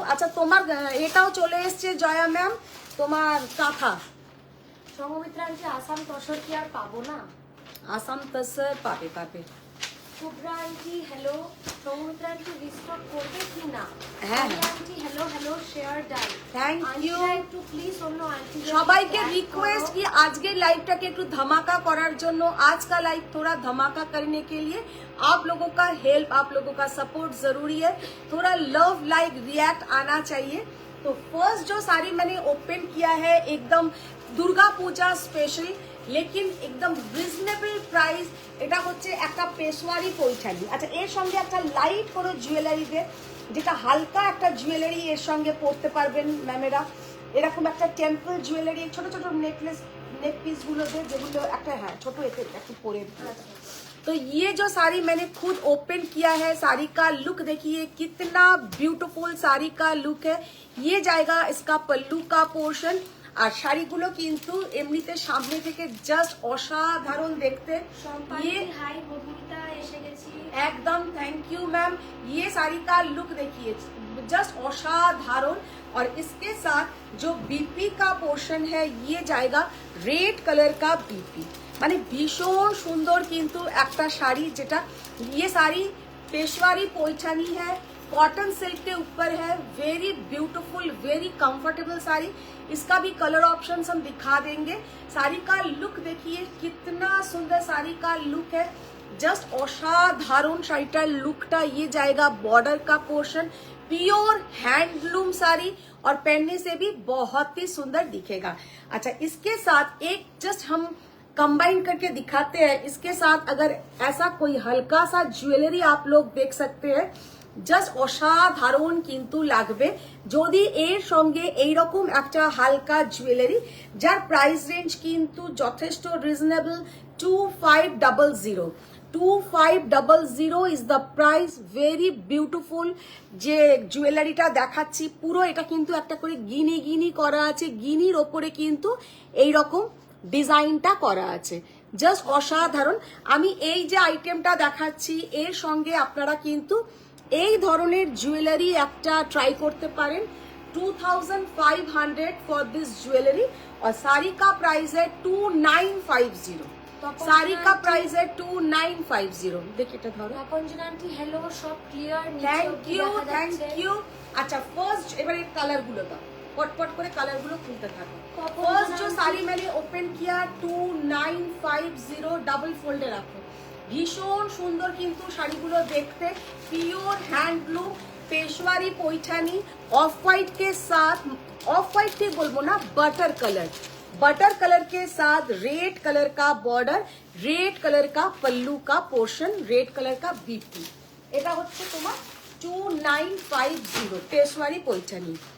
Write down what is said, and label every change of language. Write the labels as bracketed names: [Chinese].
[Bangla] আচ্ছা, তোমার এটাও চলে এসছে জয়া ম্যাম, তোমার কাঁথা। সঙ্গমিত্রা আন্টি আসাম তসর কি আর পাবো না? আসাম তসর পাবে পাবে। Shubhra aunty hello, Sanghamitra aunty restock করবে কি না? হ্যাঁ aunty hello hello share die. Thank you. একটু প্লিজ অন্য আন্টি সবাইকে রিকোয়েস্ট कि আজকের লাইভটাকে একটু ধামাকা করার জন্য, [Hindi] आज का लाइव थोड़ा धमाका करने के लिए आप लोगों का हेल्प, आप लोगों का सपोर्ट जरूरी है। थोड़ा लव लाइक रिएक्ट आना चाहिए। तो फर्स्ट जो साड़ी मैंने ओपन किया है एकदम दुर्गा पूजा स्पेशल, लेकिन एकदम [Bangla] রিজনেবল প্রাইস। এটা হচ্ছে একটা পেশওয়ারি পৈঠানি। আচ্ছা, এর সঙ্গে একটা লাইট করে জুয়েলারি দে, যেটা হালকা একটা জুয়েলারি এর সঙ্গে পরতে পারবেন ম্যামেরা। এরকম একটা টেম্পল জুয়েলারি, ছোট ছোট নেকলেস नेक पीस গুলো দে, যেগুলো একটা হ্যাঁ ছোট এতে একটু পরে। [Hindi] तो ये जो साड़ी मैंने खुद ओपन किया है, साड़ी का लुक देखिए कितना ब्यूटीफुल साड़ी का लुक है। ये जाएगा इसका पल्लू का पोर्शन। [Bangla] আর শাড়িগুলো কিন্তু এমনিতে সামনে থেকে জাস্ট অসাধারণ দেখতে। [Hindi] ये [Bangla] হাই মধুমিতা এসে গেছি। [Hindi] एकदम थैंक यू मैम। ये साड़ी का लुक देखिए जस्ट असाधारण। और इसके साथ जो बीपी का पोर्शन है ये जाएगा रेड कलर का बीपी, [Bangla] মানে ভীষণ সুন্দর কিন্তু একটা শাড়ি। [Hindi] যেটা ये साड़ी पेशवारी पैठानी है, कॉटन सिल्क के ऊपर है, very beautiful very comfortable sari. इसका भी कलर ऑप्शंस हम दिखा देंगे। साड़ी का लुक देखिए कितना सुंदर साड़ी का लुक है, जस्ट असाधारण শাড়িটার लुकटा। ये जाएगा बॉर्डर का पोर्शन, प्योर हैंडलूम साड़ी और पहनने से भी बहुत ही सुंदर दिखेगा। अच्छा, इसके साथ एक जस्ट हम कंबाइन करके दिखाते हैं। इसके साथ अगर ऐसा कोई हल्का सा ज्वेलरी आप लोग देख सकते हैं, [Bangla] জাস্ট অসাধারণ কিন্তু লাগবে যদি এর সঙ্গে এইরকম একটা হালকা জুয়েলারি, যার প্রাইস রেঞ্জ কিন্তু যথেষ্ট reasonable. [English] 2500 2500 is the price. [Bangla] Very beautiful যে জুয়েলারিটা দেখাচ্ছি, পুরো এটা কিন্তু একটা করে গিনি গিনি করা আছে, গিনির ওপরে কিন্তু এইরকম ডিজাইনটা করা আছে, জাস্ট অসাধারণ। আমি এই যে আইটেমটা দেখাচ্ছি এর সঙ্গে আপনারা কিন্তু এই ধরনের জুয়েলারি একটা ট্রাই করতে পারেন। [Hindi] 2500 फॉर दिस ज्वेलरी और साड़ी का प्राइस है 2950। साड़ी का प्राइस है 2950। देखिए [Bangla] এটা ধরো। আপনজন আন্টি হ্যালো, সব ক্লিয়ার, থ্যাংক ইউ। আচ্ছা, ফার্স্ট এবারে কালার গুলো দাও, পটপট করে কালার গুলো খুলতে থাকো। [Hindi] ফার্স্ট जो साड़ी मैंने ओपन किया 2950 डबल फोल्डे रखो। [Bangla] ভীষণ সুন্দর কিন্তু শাড়িগুলো দেখতে, [Hindi] পিওর হ্যান্ডলूम पेशवारी पैठानी, ऑफ वाइट के साथ, ऑफ वाइट के बोलबो ना, बटर कलर के साथ रेड कलर का बॉर्डर, रेड कलर का पल्लू का पोर्शन, रेड कलर का बीपी। [Bangla] এটা হচ্ছে তোমার 2950 पेशवारी पैठानी।